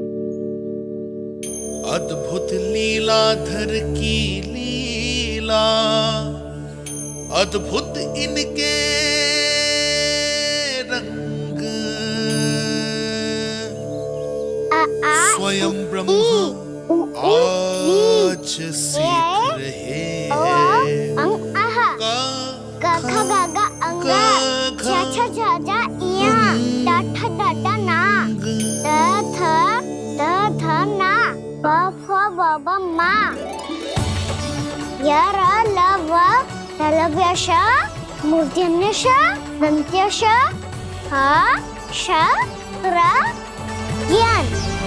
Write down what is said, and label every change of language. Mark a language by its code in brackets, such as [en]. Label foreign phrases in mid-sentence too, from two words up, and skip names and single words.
[hi] अद्भुत लीलाधर की लीला, अद्भुत इनके रंग, स्वयं ब्रह्म आज सीख रहे हैं। [sa] गा गा गा अंगा, छा छा छा जा इया, टा ठा टा टा ना, द थ ना, ब फ ब ब मा, य र ल व लव्य श, मूर्धन्य श, दन्त्य श, ह श र ज्ञान।